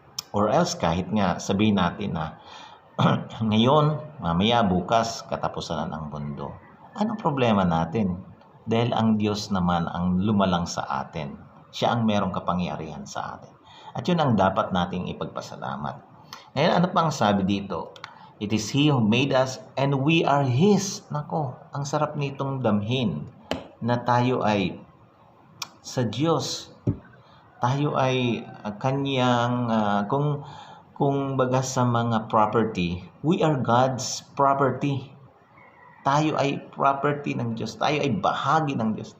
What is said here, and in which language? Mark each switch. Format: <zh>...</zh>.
<tl>Or else kahit nga sabihin natin na ngayon, mamaya, bukas, katapusan na ng mundo. Anong problema natin? Dahil ang Diyos naman ang lumalang sa atin. Siya ang merong kapangyarihan sa atin. At yun ang dapat nating ipagpasalamat. Ngayon, ano pang sabi dito?</tl> <en>It is He who made us and we are His.</en> <tl>Nako, ang sarap nitong damhin na tayo ay sa Diyos. Tayo ay kanyang, kung baga sa mga property,</tl> <en>we are God's property.</en> <tl>Tayo ay property ng Diyos. Tayo ay bahagi ng Diyos.</tl>